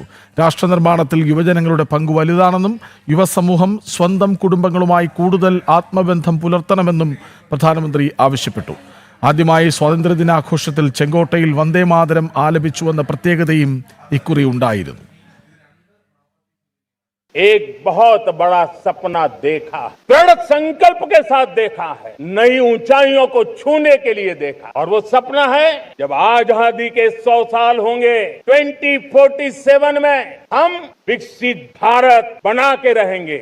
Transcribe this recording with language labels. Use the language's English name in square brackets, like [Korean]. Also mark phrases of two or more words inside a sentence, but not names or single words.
[Malayalam] രാഷ്ട്രനിർമ്മാണത്തിൽ യുവജനങ്ങളുടെ പങ്ക് വലുതാണെന്നും യുവസമൂഹം സ്വന്തം കുടുംബങ്ങളുമായി കൂടുതൽ ആത്മബന്ധം പുലർത്തണമെന്നും പ്രധാനമന്ത്രി ആവശ്യപ്പെട്ടു. ആദ്യമായി സ്വാതന്ത്ര്യദിനാഘോഷത്തിൽ ചെങ്കോട്ടയിൽ വന്ദേമാതരം ആലപിച്ചുവെന്ന പ്രത്യേകതയും ഇക്കുറി ഉണ്ടായിരുന്നു. [Hindi] एक बहुत बड़ा सपना देखा, दृढ़ संकल्प के साथ देखा है, नई ऊंचाइयों को छूने के लिए देखा। और वो सपना है जब आजादी के 100 साल होंगे 2047 में हम विकसित भारत बना के रहेंगे।